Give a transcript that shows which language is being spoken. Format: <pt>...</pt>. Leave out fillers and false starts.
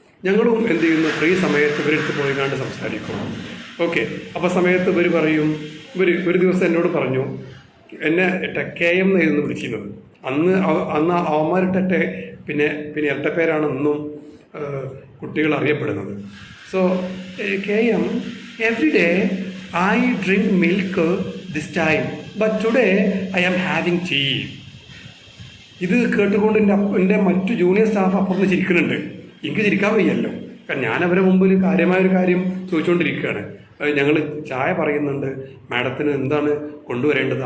<ml>ഞങ്ങളും എന്ത് ചെയ്യുന്നു, ഫ്രീ സമയത്ത് ഇവരെടുത്ത് പോയി കണ്ട് സംസാരിക്കും. ഓക്കെ, അപ്പോൾ സമയത്ത് ഇവർ പറയും, ഒരു ദിവസം എന്നോട് പറഞ്ഞു, എന്നെ KM എന്നായിരുന്നു വിളിച്ചിരുന്നത്. അന്ന് അവന്മാരിട്ടെ പിന്നെ ഇരട്ടപ്പേരാണ് ഇന്നും കുട്ടികൾ അറിയപ്പെടുന്നത്.</ml> <en>So KM, every day I drink milk this time, but today I am having tea.</en> <ml>ഇത് കേട്ടുകൊണ്ട് എൻ്റെ മറ്റു ജൂനിയർ സ്റ്റാഫ് അപ്പുറത്ത് ചിരിക്കുന്നുണ്ട്. എനിക്ക് ചിരിക്കാൻ വയ്യല്ലോ, കാരണം ഞാൻ അവരെ മുമ്പിൽ കാര്യമായൊരു കാര്യം ചോദിച്ചുകൊണ്ടിരിക്കുകയാണ്. ഞങ്ങൾ ചായ പറയുന്നുണ്ട്, മാഡത്തിന് എന്താണ് കൊണ്ടുവരേണ്ടത്.</ml>